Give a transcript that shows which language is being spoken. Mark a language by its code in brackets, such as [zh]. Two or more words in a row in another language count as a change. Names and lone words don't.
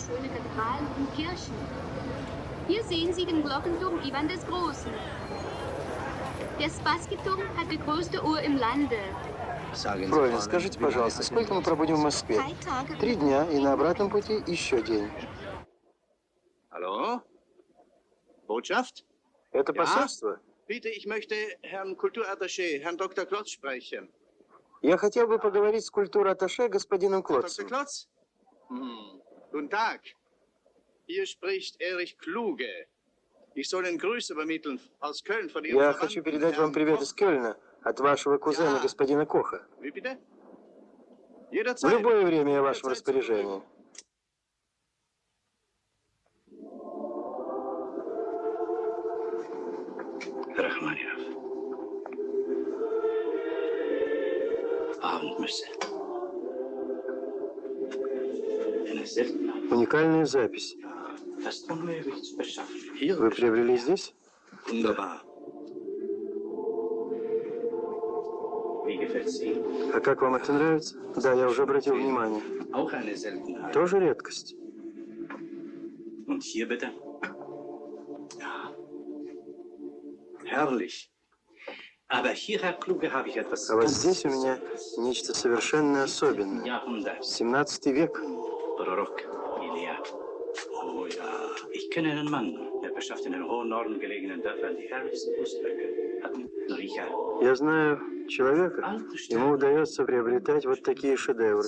[de] Kathedralen und Kirchen. Hier sehen Sie den Glockenturm Ivan des Großen. Der Spasski-Turm hat die größte Uhr im Lande. [ru] Фройлен, скажите, пожалуйста, сколько мы пробудем в Москве? 3 дня, и на обратном пути еще день. [de] Hallo? Botschaft? [ru] Это посольство? [de] Bitte, ich möchte Herrn Kulturattaché, Herrn Dr. Klotz sprechen. [ru] Я хотел бы поговорить с культур-атташе господином [de] Dr. [ru] Клотцем. [de] Klotz? Guten Tag. Hier spricht Erich Kluge. Ich soll Ihnen Grüße übermitteln aus Köln von Ihrem [ru] Я хочу передать вам привет из Кёльна от вашего кузена, господина Коха. [de] Wie bitte? [ru] В [de] Jederzeit. [ru] любое время я в вашем распоряжении. Рахманинов. [de] Abendmesse. Eine seltene, [ru] Уникальная запись. [de] fast unmöglich zu beschaffen. [ru] Вы приобрели здесь? [de] Wunderbar. Wie gefällt's Ihnen? [ru] А как вам это нравится? Да, я уже обратил внимание. [de] Auch eine Seltenheit. [ru] Тоже редкость. [de] Und hier bitte? Ja. Herrlich. Aber hier, Herr Kluge, habe ich etwas [ru] А вот [de] ganz [ru] здесь у меня нечто совершенно особенное. [de] Jahrhundert. [ru] 17 век. [de] Barock, Ilia. Oh ja, ich kenne einen Mann, der beschafft in den hohen Norden gelegenen Dörfern die herrlichsten Kunstwerke. Hat Richa [ru] Я знаю человека, [de] alte [ru] ему [de] Sterne [ru] удается приобретать вот такие шедевры.